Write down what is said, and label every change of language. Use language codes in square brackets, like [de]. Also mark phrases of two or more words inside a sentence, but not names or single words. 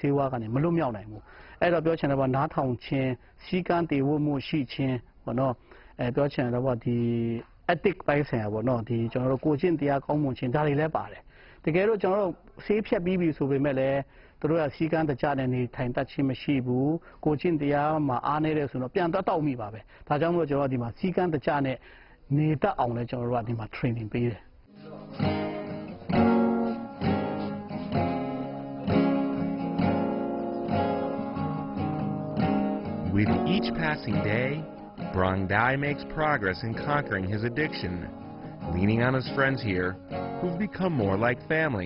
[my] စေဝါကနေမလွတ်မြောက်နိုင်ဘူးအဲ့တော့ပြောချင်တယ်ပေါ့နားထောင်ခြင်းစီကံတည်ဝမှုရှိခြင်းပေါ့နော်ပြောချင်တယ်ပေါ့ဒီ Addict ပိုင်းဆိုင်ရာပေါ့နော်ဒီကျွန်တော်တို့ကိုကျင့်တရားကောင်းမွန်ခြင်းဒါတွေလည်းပါတယ်တကယ်တော့ကျွန်တော်တို့ဆေးဖြတ်ပြီးပြီဆိုပေမဲ့လည်းသူတို့ကစီကံတကြတဲ့နေထိုင်တတ်ခြင်းမရှိဘူးကိုကျင့်တရားမှာအားနေတယ်ဆိုတော့ပြန်တောက်မိပါပဲဒါကြောင့်မို့ကျွန်တော်ဒီမှာစီကံတကြနဲ့နေတတ်အောင်လည်းကျွန်တော်တို့ကဒီမှာ training ပေးတယ် [en] With each passing day, BRANG Dai makes progress in conquering his addiction, leaning on his friends here, who've become more like family.